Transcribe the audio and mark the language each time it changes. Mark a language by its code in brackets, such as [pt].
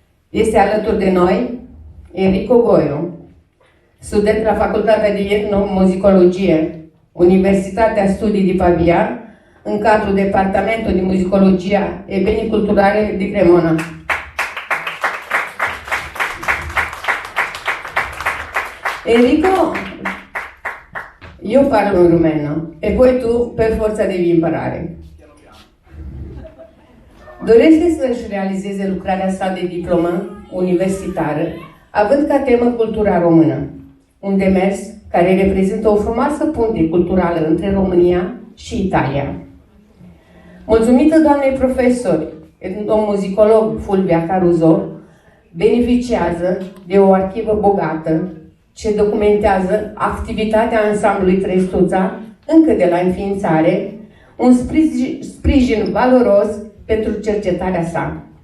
[ro] Este alături de noi Enrico Goiu, student la Facultatea de Etnomuzicologie, Universitatea Studii de Pavia, în cadrul Departamentului de Muzicologia e Benii Culturale di Cremona. [it] Enrico, io parlo in rumeno e poi tu per forza devi imparare. [ro] Dorește să-și realizeze lucrarea sa de diplomă universitară, având ca temă cultura română, un demers care reprezintă o frumoasă punte culturală între România și Italia. Mulțumită doamnei profesori, etnomuzicolog Fulvia Caruso, beneficiază de o arhivă bogată ce documentează activitatea ansamblului Trăistuța încă de la înființare, un sprijin valoros pentru cercetarea sa.